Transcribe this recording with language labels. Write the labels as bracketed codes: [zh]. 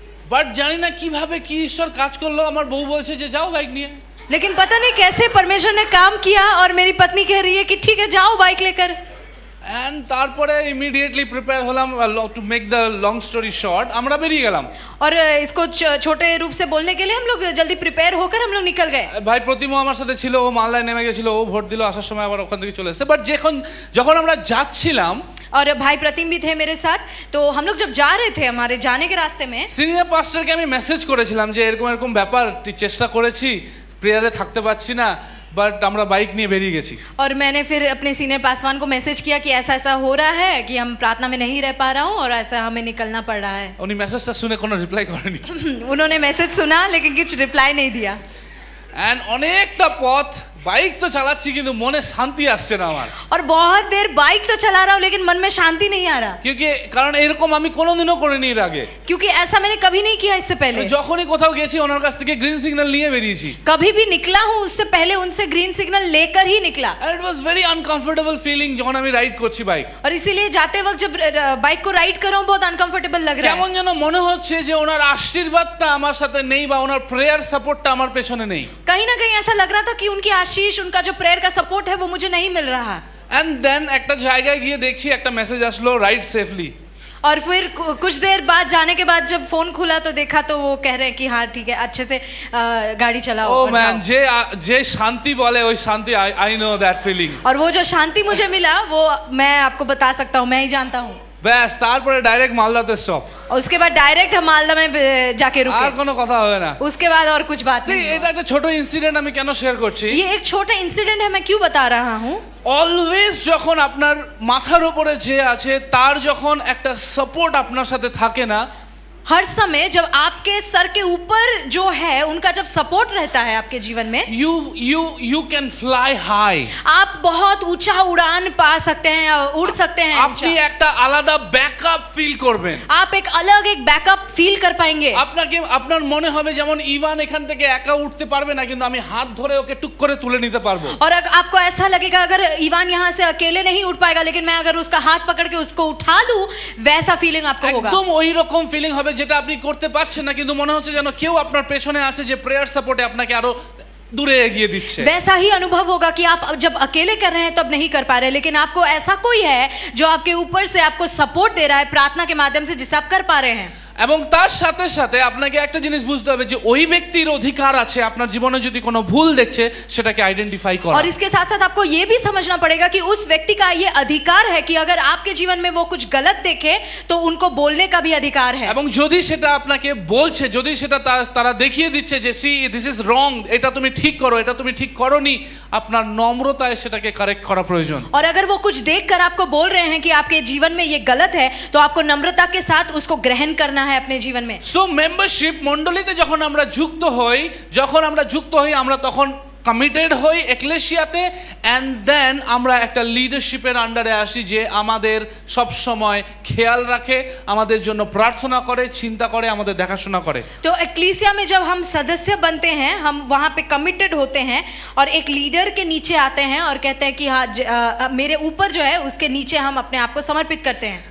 [bn] But জানি না কিভাবে কি ঈশ্বর কাজ করলো, আমার বউ বলছে যে যাও বাইক নিয়ে। [hi] लेकिन पता नहीं कैसे परमेश्वर ने काम किया और मेरी पत्नी कह रही है कि ठीक है जाओ बाइक लेकर। [bn] অ্যান্ড তারপরে ইমিডিয়েটলি প্রিপেয়ার হলাম, [en] to make the long story short [bn] আমরা বেরিয়ে গেলাম। [hi] और इसको छोटे रूप से बोलने के लिए हम लोग जल्दी प्रिपेयर होकर हम लोग निकल गए। [bn] ভাই প্রতিমা আমার সাথে ছিল, ও মালদায় নেমে গেছিল, ও ভোট দিল, আসার সময় আবার ওখান থেকে চলে এসেছে। বাট যখন আমরা যাচ্ছিলাম, [hi] और भाई प्रतिम भी थे मेरे साथ, तो हम लोग जब जा रहे थे हमारे जाने के रास्ते में [bn] সিনিয়র পাস্টরকে আমি মেসেজ করেছিলাম যে এরকম এরকম ব্যাপার, চেষ্টা করেছি প্রেয়ারে থাকতে পারছি না, বাট আমরা বাইক নিয়ে বেরিয়ে গেছি। [hi] और मैंने फिर अपने सीनियर पासवान को मैसेज किया कि ऐसा ऐसा हो रहा है कि हम प्रार्थना में नहीं रह पा रहा हूँ और ऐसा हमें निकलना पड़ रहा है। [bn] উনি মেসেজটা শুনে কোনো রিপ্লাই করেনি। [hi] उन्होंने मैसेज सुना लेकिन कुछ रिप्लाई नहीं दिया। [bn] অ্যান্ড অনেকটা পথ বাইক তো চালাচ্ছি কিন্তু মনে শান্তি আসছে না আমার। [hi] और बहुत देर बाइक तो चला रहा हूँ लेकिन मन में शांति नहीं आ रहा, क्योंकि [bn] কারণ এরকম আমি কোনোদিনও করিনি এর আগে। [hi] क्योंकि ऐसा मैंने कभी नहीं किया इससे पहले। [bn] যখনই কোথাও গেছি ওনার কাছ থেকে গ্রিন সিগন্যাল নিয়ে বেরিয়েছি। [hi] कभी भी निकला हूँ उससे पहले उनसे ग्रीन सिग्नल लेकर ही निकला। [en] And it was very uncomfortable feeling [bn] যখন আমি রাইড করছি বাইক। [hi] और इसीलिए जाते वक्त जब बाइक को राइड कर रहा हूँ बहुत अनकंफर्टेबल लग रहा [bn] কেমন [hi] है। [bn] যেন মনে হচ্ছে যে ওনার আশীর্বাদটা আমার সাথে নেই বা ওনার প্রেয়ার সাপোর্টটা আমার পেছনে নেই। [hi] कहीं ना कहीं ऐसा लग रहा था कि उनकी आशीष, उनका जो प्रेयर का सपोर्ट है वो मुझे नहीं मिल रहा। [bn] এন্ড দেন একটা জায়গায় গিয়ে দেখছি একটা মেসেজ আসলো, [en] Ride safely. [hi] और फिर कुछ देर बाद जाने के बाद जब फोन खुला तो देखा तो वो कह रहे हैं कि हाँ ठीक है अच्छे से गाड़ी चलाओ। [bn] ও [hi] और [bn] ম্যান, [hi] जाओ। [bn] যে শান্তি বলে ওই শান্তি, [en] I know that feeling. [hi] और वो जो शांति मुझे मिला वो मैं आपको बता सकता हूँ, मैं ही जानता हूँ। [bn] ব্যাস তারপরে ডাইরেক্ট মালদাতে স্টপ, [hi] और उसके बाद डायरेक्ट हम मालदा में जाके [bn] আর [hi] रुके। [bn] কোনো কথা হবে না। [hi] उसके बाद और कुछ बात नहीं [bn] এটা [hi] हुआ। [bn] একটা ছোট ইনসিডেন্ট আমি কেন শেয়ার করছি, [hi] ये एक छोटा इंसिडेंट है, मैं क्यों बता रहा हूँ। [bn] অলওয়েজ যখন আপনার মাথার উপরে যে আছে তার যখন একটা সাপোর্ট আপনার সাথে থাকে না, [hi] हर समय जब आपके सर के ऊपर जो है उनका जब सपोर्ट रहता है आपके जीवन में, [en] you can fly high, [hi] आप बहुत ऊंचा उड़ान पा सकते हैं, उड़ सकते हैं [bn] আপনি [hi] ऊंचा। [bn] একটা আলাদা ব্যাকআপ ফিল করবেন। [hi] आप एक अलग एक बैकअप फील कर पाएंगे। [bn] আপনার মনে হবে যেমন ইভান এখান থেকে একা উঠতে পারবে না, কিন্তু আমি হাত ধরে ওকে টুক করে তুলে নিতে পারবো। [hi] और आपको ऐसा लगेगा अगर इवान यहाँ से अकेले नहीं उठ पाएगा, लेकिन मैं अगर उसका हाथ पकड़ के उसको उठा लूं, वैसा फीलिंग आपको होगा। [bn] একদম ওই রকম ফিলিং হবে যেটা আপনি করতে পারছেন না, কিন্তু মনে হচ্ছে যেন কেউ আপনার পেছনে আছে যে প্রেয়ার সাপোর্টে আপনাকে আরো দূরে এগিয়ে দিচ্ছে। [hi] वैसा ही अनुभव होगा कि आप जब अकेले कर रहे हैं तब नहीं कर पा रहे, लेकिन आपको ऐसा कोई है जो आपके ऊपर से आपको सपोर्ट दे रहा है प्रार्थना के माध्यम से, जिससे आप कर पा रहे हैं। [bn] এবং তার সাথে সাথে আপনাকে একটা জিনিস বুঝতে হবে যে ওই ব্যক্তির অধিকার আছে আপনার জীবনে যদি কোনো ভুল দেখছে সেটাকে আইডেন্টিফাই করা। [hi] और इसके साथ साथ आपको ये भी समझना पड़ेगा कि उस व्यक्ति का ये अधिकार है कि अगर आपके जीवन में वो कुछ गलत देखे तो उनको बोलने का भी अधिकार है। [bn] এবং যদি সেটা আপনাকে বলছে, যদি সেটা তারা দেখিয়ে দিচ্ছে যে [en] see this is wrong, [bn] এটা তুমি ঠিক করো, এটা তুমি ঠিক করোনি, আপনার নম্রতায় সেটাকে কারেক্ট করা প্রয়োজন। [hi] और अगर वो कुछ देखकर आपको बोल रहे हैं कि आपके जीवन में ये गलत है, तो आपको नम्रता के साथ उसको ग्रहण करना है अपने जीवन में। [bn] সো মেম্বারশিপ মণ্ডলীতে যখন আমরা যুক্ত হই আমরা তখন কমিটেড হই এক্লেসিয়াতে, এন্ড দেন আমরা একটা লিডারশিপের আন্ডারে আসি যে আমাদের সব সময় খেয়াল রাখে, আমাদের জন্য প্রার্থনা করে, চিন্তা করে, আমাদের দেখাশোনা করে। [hi] तो एक्लीसिया में जब हम सदस्य बनते हैं, हम वहाँ पे कमिटेड होते हैं और एक लीडर के नीचे आते हैं और कहते हैं कि हाँ मेरे ऊपर जो है उसके नीचे हम अपने आप को समर्पित करते हैं।